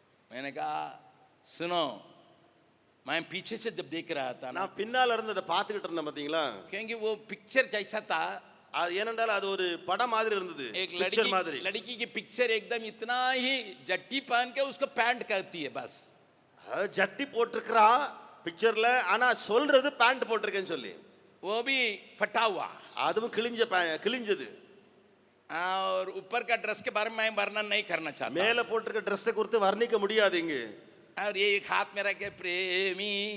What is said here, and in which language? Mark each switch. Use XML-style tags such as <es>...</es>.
<hi>मैंने कहा सुनो, मैं पीछे से जब देख रहा था ना,</hi> <ta>நான் பின்னால இருந்து அதை பார்த்துக்கிட்டு இருந்தேன் பாத்தீங்களா?</ta> <hi>क्योंकि वो पिक्चर जैसा था,</hi> <ta>அது ஏனென்றால் அது ஒரு படம் மாதிரி இருந்தது,</ta> <hi>एक</hi> <ta>பிக்சர் மாதிரி.</ta> <hi>लड़की की पिक्चर एकदम इतना ही जट्टी पहन के उसको पैंट करती है बस।</hi> <ta>ஜட்டி போட்டிருக்கிறா பிக்சர்ல, ஆனா சொல்றது பேண்ட் போட்டிருக்கேன்னு சொல்லி.</ta> <hi>वो भी फटा हुआ,</hi> <ta>அதுவும் கிழிஞ்சது.</ta> <hi>और ऊपर का ड्रेस के बारे में मैं वर्णन नहीं करना चाहता।</hi> <ta>மேல போட்டிருக்க ட்ரெஸ்ஸை குறித்து வர்ணிக்க முடியாது இங்க.</ta> <hi>और ये एक हाथ में रख के प्रेमी,</hi>